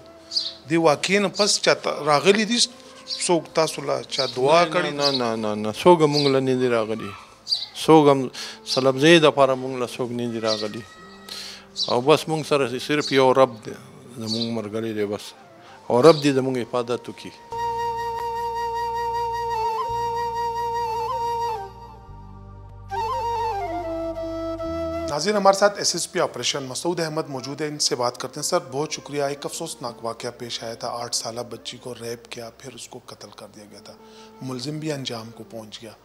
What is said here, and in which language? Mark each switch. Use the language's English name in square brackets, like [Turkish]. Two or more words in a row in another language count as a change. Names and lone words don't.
[Pashto] دې واقعې نه پس چا راغلي دي څوک تاسو له چا دعا کړې؟ نه نه نه نه، څوک هم مونږ له نه دي راغلي، څوک هم سلبزۍ دپاره مونږ له څوک نه دي راغلي. او بس مونږ سره صرف یو رب دی زمونږ ملګری دی بس، اور رب دې زموږ حفاظت وکړي. [Urdu] ناظرین، ہمارے ساتھ ایس ایس پی آپریشن مسعود احمد موجود ہے، ان سے بات کرتے ہیں. سر بہت شکریہ. ایک افسوسناک واقعہ پیش آیا تھا، 8 سالہ بچی کو ریپ کیا، پھر اس کو قتل کر دیا گیا تھا، ملزم بھی انجام کو پہنچ گیا.